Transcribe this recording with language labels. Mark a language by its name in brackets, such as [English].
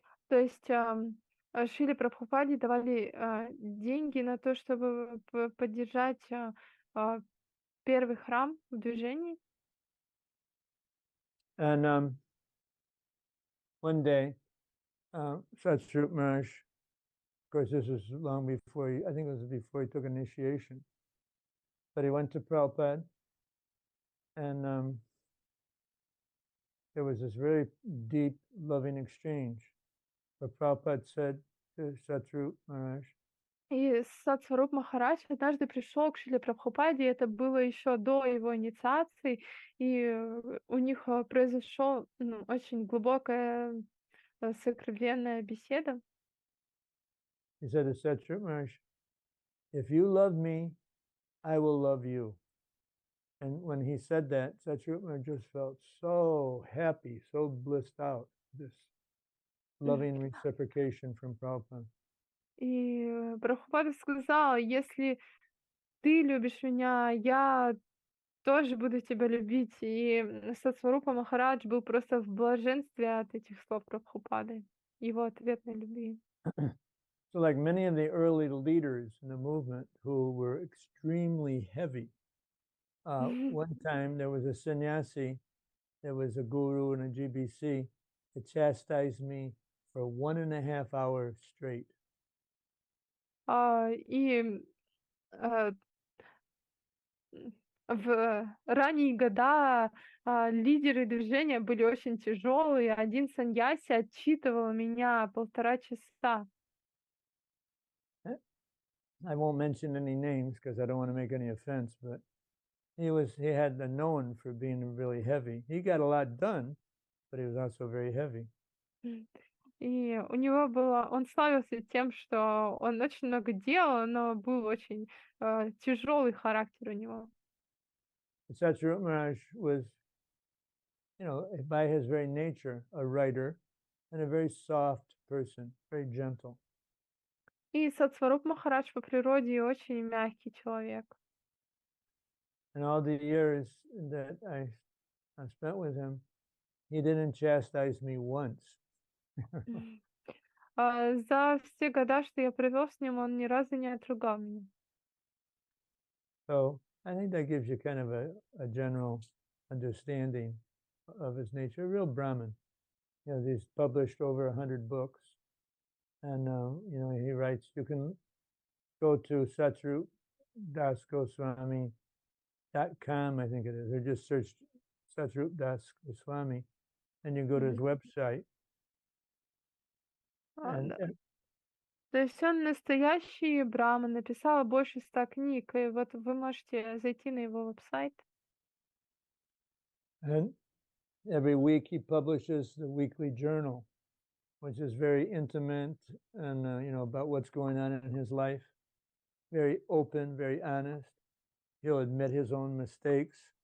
[Russian] То есть Шриле Прабхупаде давали деньги на то, чтобы поддержать первый храм в движении. [English] And one day, Satyajit Maharaj, of course, this was long before I think it was before he took initiation. but he went to Prabhupada, and there was this very deep, loving exchange. Where Prabhupada said to Satru Maharaj, [Russian] И Сатсваруп Махарадж однажды пришел к Шриле Прабхупаде, это было еще до его инициации, и у них произошла очень глубокая сокровенная беседа. [English] he said to Satru Maharaj, if you love me, I will love you. And when he said that, Satru Maharaj just felt so happy, so blissed out, this loving reciprocation from Prabhupada. [Russian] И Прабхупада сказал, если ты любишь меня, я тоже буду тебя любить. И Сатсварупа Махарадж был просто в блаженстве от этих слов Прабхупады, его ответной любви. [English] So like many of the early leaders in the movement who were extremely heavy, one time there was a sannyasi, there was a guru and a GBC that chastised me for 1.5 hours straight. [Russian] И в ранние года лидеры движения были очень тяжелые. Один саньяси отчитывал меня 1,5 часа. [English] I won't mention any names because I don't want to make any offense, but he had the known for being really heavy. He got a lot done, but he was also very heavy. [Russian] И у него он славился тем, что он очень много делал, но был очень тяжелый характер у него. [English] Satyarup Maharaj was, by his very nature, a writer and a very soft person, very gentle. [Russian] И Сатсваруп Махарадж по природе очень мягкий человек. [English] And all the years that I spent with him, he didn't chastise me once. [Russian] За все года, что я провел с ним, он ни разу не отругал меня. [English] So I think that gives you kind of a general understanding of his nature. A real Brahmin. He's published over 100 books. And, he writes, you can go to satrupdasgoswami.com, I think it is, or just search Satrup Das Goswami, and you go to his website. [Russian] То есть он настоящий браман, написал больше 100 книг, и вот вы можете зайти на его веб-сайт. [English] And every week he publishes the weekly journal, which is very intimate and, about what's going on in his life. Very open, very honest. He'll admit his own mistakes.